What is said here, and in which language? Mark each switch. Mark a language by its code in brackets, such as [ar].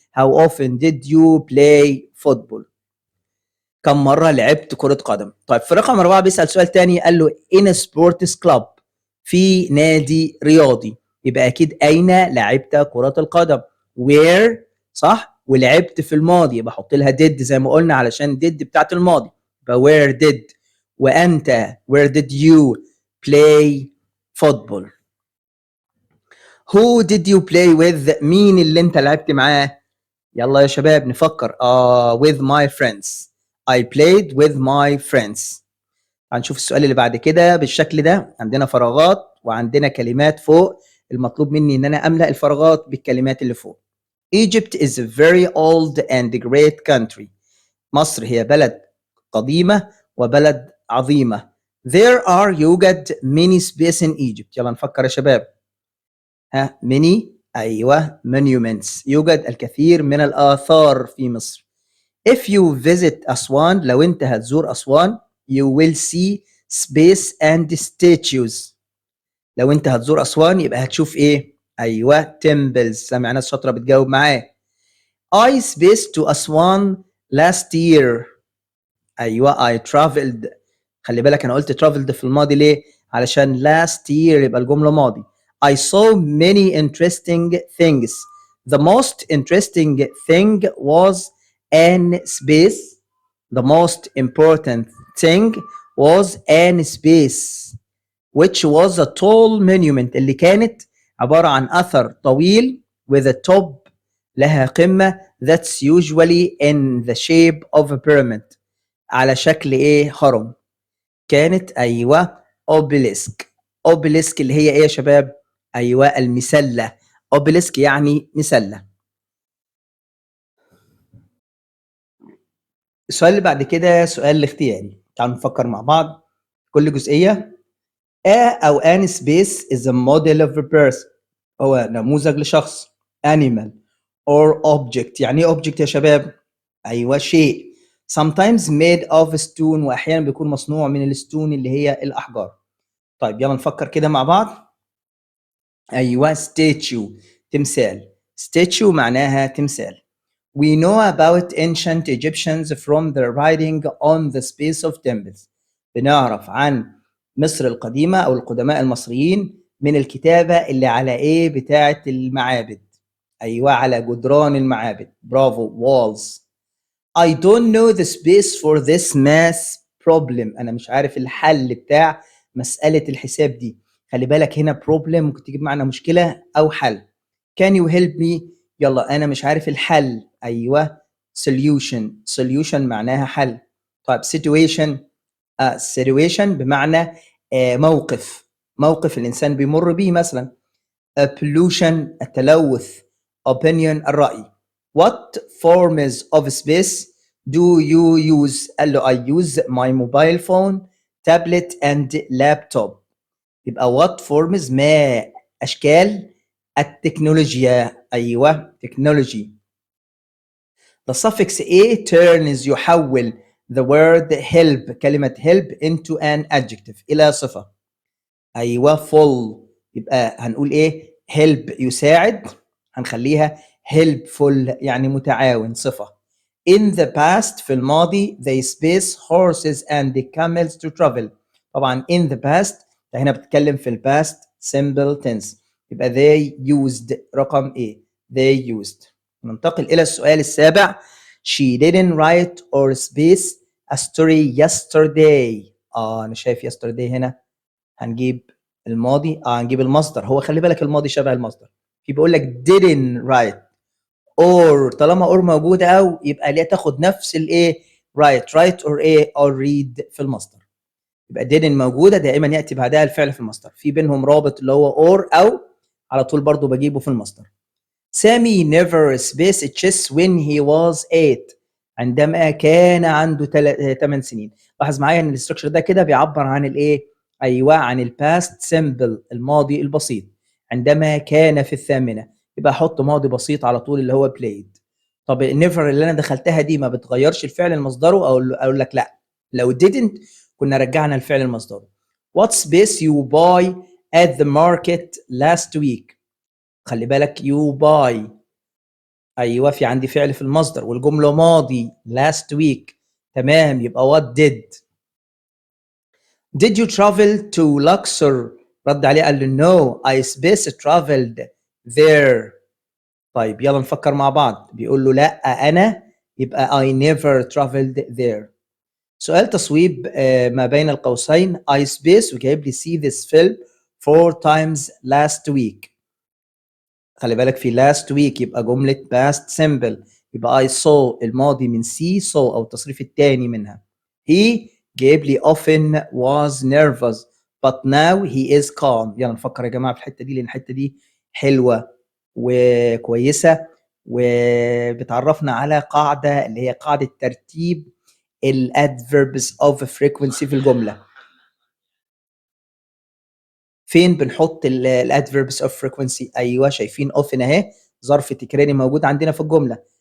[en] how often did you play football؟ [ar] كم مره لعبت كره قدم؟ طيب في رقم 4 بيسال سؤال تاني قال له [en] in sports club، [ar] في نادي رياضي، يبقى اكيد اين لعبت كره القدم؟ where صح؟ ولعبت في الماضي يبقى احط لها did زي ما قلنا علشان did بتاعت الماضي. [en] يبقى where did. وانت where did you play football. Who did you play with؟ [ar] مين اللي انت لعبت معاه؟ يلا يا شباب نفكر. [en] with my friends. I played with my friends. [ar] هنشوف السؤال اللي بعد كده بالشكل ده. عندنا فراغات وعندنا كلمات فوق. المطلوب مني ان انا املأ الفراغات بالكلمات اللي فوق. [en] Egypt is a very old and great country. [ar] مصر هي بلد قديمة وبلد عظيمة. [en] يوجد many space in Egypt. [ar] يلا نفكر يا شباب. [en] many أيوة monuments. [ar] يوجد الكثير من الآثار في مصر. [en] If you visit أسوان [ar] لو أنت هتزور أسوان [en] you will see space and statues. [ar] لو أنت هتزور أسوان يبقى هتشوف إيه؟ أيوة temples. سامع ناس شاطرة بتجاوب معايا. [en] I spaced to أسوان last year. أيوة I traveled. [ar] خلي بالك أنا قلت traveled في الماضي ليه؟ علشان last year يبقى الجملة ماضي. [en] I saw many interesting things. The most interesting thing was an space. The most important thing was an space which was a tall monument [ar] اللي كانت عبارة عن أثر طويل [en] with a top [ar] لها قمة [en] that's usually in the shape of a pyramid [ar] على شكل إيه؟ هرم. كانت أيوة obelisk. obelisk اللي هي إيه يا شباب؟ أيوة المسلة. obelisk يعني مسلة. السؤال اللي بعد كده سؤال الاختياري. تعالوا نفكر مع بعض كل جزئية. [en] أو an space is a model of a person. [ar] هو نموذج لشخص. [en] animal or object. [ar] يعني ايه object يا شباب؟ أيوة شيء. [en] sometimes made of stone [ar] وأحيانا بيكون مصنوع من الستون اللي هي الأحجار. طيب يلا نفكر كده مع بعض. أيوة statue تمثال. statue معناها تمثال. [en] We know about ancient Egyptians from their writing on the space of temples. [ar] بنعرف عن مصر القديمة أو القدماء المصريين من الكتابة اللي على إيه بتاعة المعابد. أيوة على جدران المعابد. برافو walls. [en] I don't know the space for this math problem. [ar] أنا مش عارف الحل بتاع مسألة الحساب دي. خلي بالك هنا problem ممكن تجيب معنا مشكلة أو حل. [en] Can you help me؟ [ar] يلا أنا مش عارف الحل. أيوة solution. solution معناها حل. طيب situation. situation بمعنى موقف. موقف الإنسان بيمر به مثلا. pollution التلوث. opinion الرأي. [en] What forms of space do you use؟ [ar] قال له [en] I use my mobile phone, tablet and laptop. [ar] يبقى [en] what forms [ar] ما أشكال التكنولوجيا. أيوة technology. [en] The suffix a turns [ar] يحول [en] the word help كلمة help into an adjective [ar] إلى صفة. أيوة full. يبقى هنقول إيه؟ help يساعد هنخليها helpful يعني متعاون صفة. [en] In the past [ar] في الماضي [en] they space horses and camels to travel. [ar] طبعا [en] in the past [ar] هنا بتتكلم في ال past simple tense. يبقى [en] they used [ar] رقم A. [en] they used. [ar] ننتقل إلى السؤال السابع. [en] She didn't write or space a story yesterday. [ar] أنا شايف yesterday هنا هنجيب الماضي. هنجيب المصدر. هو خلي بالك الماضي شبه المصدر. في بيقول لك [en] didn't write or [ar] طالما or موجودة أو يبقى ليه تاخد نفس الإيه write or إيه or read في المصدر. يبقى didn't موجودة دائما يأتي بعدها الفعل في المصدر. في بينهم رابط اللي هو or أو على طول برضو بجيبه في المصدر. [en] سامي never spaced chess when he was 8. [ar] عندما كان عنده 8 سنين. لاحظ معايا ان الاستراكشر ده كده بيعبر عن الايه؟ ايوه عن الباست سيمبل الماضي البسيط. عندما كان في الثامنة يبقى احط ماضي بسيط على طول اللي هو played. طب never اللي انا دخلتها دي ما بتغيرش الفعل المصدره او اقول لك لا. لو didn't كنا رجعنا الفعل المصدر. [en] What space you buy at the market last week؟ [ar] خلي بالك [en] you buy. [ar] ايوه في عندي فعل في المصدر والجمله ماضي last week. تمام يبقى [en] what did you travel to Luxor؟ [ar] رد عليه قال له [en] no I space traveled there. [ar] طيب يلا نفكر مع بعض. بيقول له لا أنا، يبقى [en] I never traveled there. [ar] سؤال تصويب ما بين القوسين I space وجايب لي [en] see this film 4 times last week. [ar] خلي بالك في last week يبقى جملة past simple، يبقى [en] I saw [ar] الماضي من see saw أو التصريف الثاني منها. [en] He [ar] جايب لي [en] often was nervous but now he is calm. [ar] يلا نفكر يا جماعة في الحتة دي لأن الحتة دي حلوة وكويسة وبتعرفنا على قاعدة اللي هي قاعدة ترتيب الادفيربس of frequency في الجملة. فين بنحط الادفيربس اوف فريكوينسي؟ ايوه شايفين often اهي ظرف تكراري موجود عندنا في الجمله.